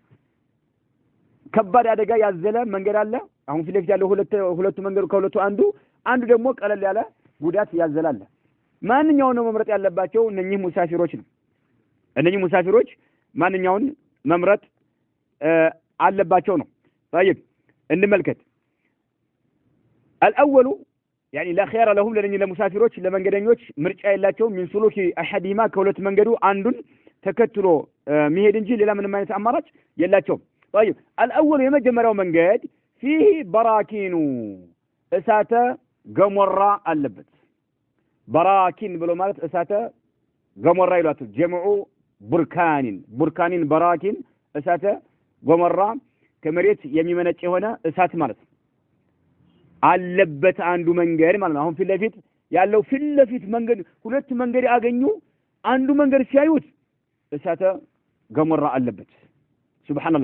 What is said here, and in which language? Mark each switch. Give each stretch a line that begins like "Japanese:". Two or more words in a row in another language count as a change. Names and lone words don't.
Amharic: ከባድ አደጋ ያዘለ መንገድ አለ። አሁን ፊት ለፊት ያለው ሁለቱ መንገዱ ከሁለቱ አንዱ ደግሞ ቀለል ያለ ጉዳት ያዘላል። ማንኛውን ነው መምረጥ ያለባቸው? እነኚህ ሙሳፊሮች ነው። እነኚህ ሙሳፊሮች ማንኛውን መምረጥ አለባቸው ነው። طيب እንመልከት።
Arabic: الأول يعني لا خيار لهم لأن
Amharic: المسافروች ለመንገደኞች ምርጫ የላቸው
Arabic: من سلوك أحدهما
Amharic: ከሁለት መንገዱ አንዱን ተከትሎ መሄድ እንጂ ሌላ ምንም አይነት አማራጭ የላቸው።
Arabic: طيب الأول
Amharic: የመጀመሪያው መንገድ
Arabic: فيه براكين
Amharic: እሳተ ገሞራ አለበት። براكين ብሎ ማለት እሳተ ገሞራ ይላሉ።
Arabic: جمع بركان
Amharic: براكين እሳተ ገሞራ ከመሬት የሚመነጭ የሆነ እሳት ማለት ነው አለበት አንዱ መንገድ ማለት ነው። አሁን ፊት ለፊት ያለው መንገድ ሁለት መንገድ ያገኙ አንዱ መንገድ ሲያዩት እሳተ ገሞራ አለበት። ሱብሃንአላህ